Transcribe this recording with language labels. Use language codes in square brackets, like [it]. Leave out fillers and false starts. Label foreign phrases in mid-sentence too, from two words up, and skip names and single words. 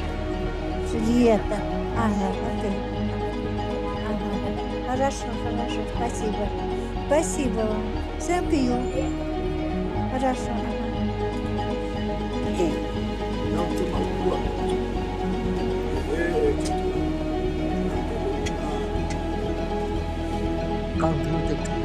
[ru] Julieta. Ага, окей. Ага. Хорошо, хорошо, спасибо. Спасибо вам. [en] Thank you. [ru] Хорошо. Как будет?